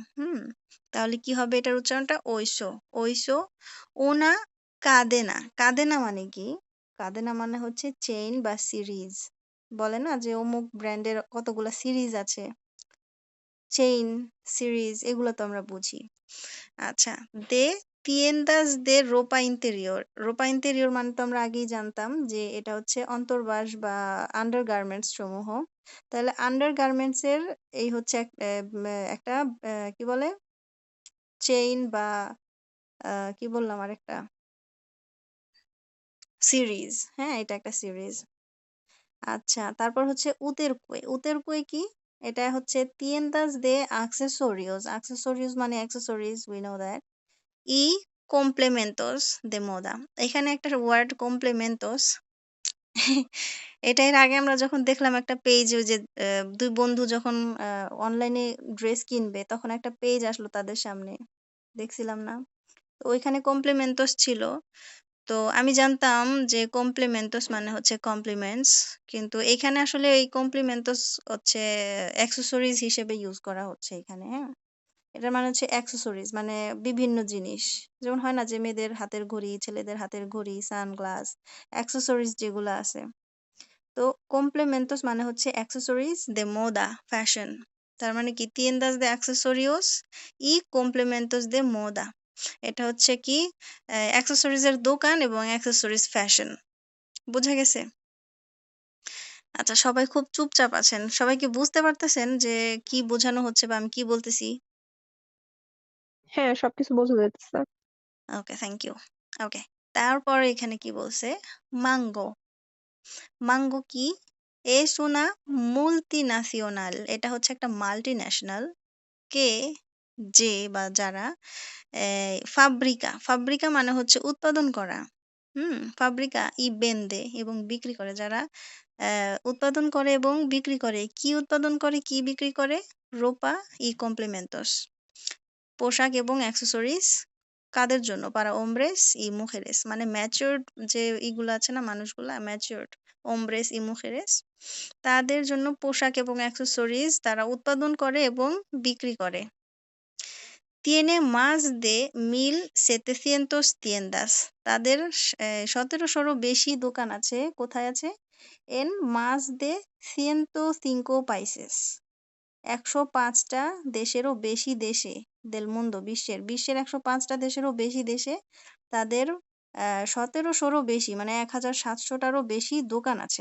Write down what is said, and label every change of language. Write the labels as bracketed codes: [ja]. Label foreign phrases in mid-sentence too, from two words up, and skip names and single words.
[bn] হুম? তাহলে কি হবে এটার উচ্চারণটা? ঐশো। ঐশো [es] una cadena. [bn] কাদেনা মানে কি? কাদেনা মানে হচ্ছে চেইন বা সিরিজ। বলে না যে অমুক ব্র্যান্ডের কতগুলা সিরিজ আছে। চেইন, সিরিজ এগুলো তো আমরা বুঝি। আচ্ছা, [es] de tiendas de ropa interior ropa interior [bn] মানে তো আমরা আগেই জানতাম যে এটা হচ্ছে অন্তর্বাস বা আন্ডারগার্মেন্টস সমূহ। তাহলে আন্ডারগার্মেন্টস এর এই হচ্ছে একটা কি বলে চেইন বা কি বললাম আরেকটা সিরিজ। হ্যাঁ, এটা একটা সিরিজ। আচ্ছা, তারপর হচ্ছে উতেরকুয়ে। উতেরকুয়ে কি? এটা হচ্ছে [es] tiendas de accesorios accesorios [bn] মানে [en] accessories we know that [es] y complementos de moda [bn] এখানে একটা ওয়ার্ড complementos এটা এর আগে আমরা যখন দেখলাম একটা পেজ ওই যে দুই বন্ধু যখন অনলাইনে ড্রেস কিনবে তখন একটা পেজ আসলো তাদের সামনে দেখছিলাম না? তো ওইখানে complementos ছিল। তো আমি জানতাম যে complementos মানে হচ্ছে কমপ্লিমেন্টস কিন্তু এখানে আসলে এই complementos হচ্ছে অ্যাক্সেসরিজ হিসেবে ইউজ করা হচ্ছে এখানে। হ্যাঁ, এটার মানে হচ্ছে অ্যাক্সেসরিজ মানে বিভিন্ন জিনিস যেমন হয় না যে মেয়েদের হাতের ঘড়ি ছেলেদের হাতের ঘড়ি সানগ্লাস অ্যাক্সেসরিজ যেগুলো আছে। তো complementos মানে হচ্ছে accessories [es] de moda [bn] ফ্যাশন। তার মানে কি [es] tiendas de accesorios y complementos de moda [bn] এটা হচ্ছে কি অ্যাক্সেসরিজ এর দোকান এবং অ্যাক্সেসরিজ ফ্যাশন। বোঝা গেছে? আচ্ছা সবাই খুব চুপচাপ আছেন। সবাই কি বুঝতে পারতেছেন যে কি বোঝানো হচ্ছে বা আমি কি বলতেছি? হ্যাঁ, সবকিছু বোঝা যাইতেছে। ওকে, [en] thank you. [bn] ওকে, তারপরে এখানে কি বলছে? মাঙ্গো। মাঙ্গো কি? [es] Es una multinacional, [bn] এটা হচ্ছে একটা মাল্টিন্যাশনাল। কে, যে বা যারা, ফাব্রিকা, ফাব্রিকা মানে হচ্ছে উৎপাদন করা। [es] fabrica y vende [bn] এবং বিক্রি করে, যারা উৎপাদন করে এবং বিক্রি করে। কি উৎপাদন করে, কি বিক্রি করে? [es] ropa y complementos, [bn] পোশাক এবং অ্যাক্সেসরিজ। কাদের জন্য? [es] para hombres y mujeres, [bn] মানে ম্যাচিউরড যে ইগুলো আছে না, মানুষগুলা ম্যাচিউরড, [es] hombres y mujeres, [bn] তাদের জন্য পোশাক এবং অ্যাক্সেসরিজ তারা উৎপাদন করে এবং বিক্রি করে। [es] Tiene más de 1,700 tiendas, [bn] তাদের 1700-রও বেশি দোকান আছে। কোথায় আছে? [es] En más de 105 países, [bn] 105টা দেশেরও বেশি দেশে, [es] del mundo, [bn] বিশ্বের 105টা দেশেরও বেশি দেশে তাদের 1700-রও বেশি, মানে 1700টারও বেশি দোকান আছে।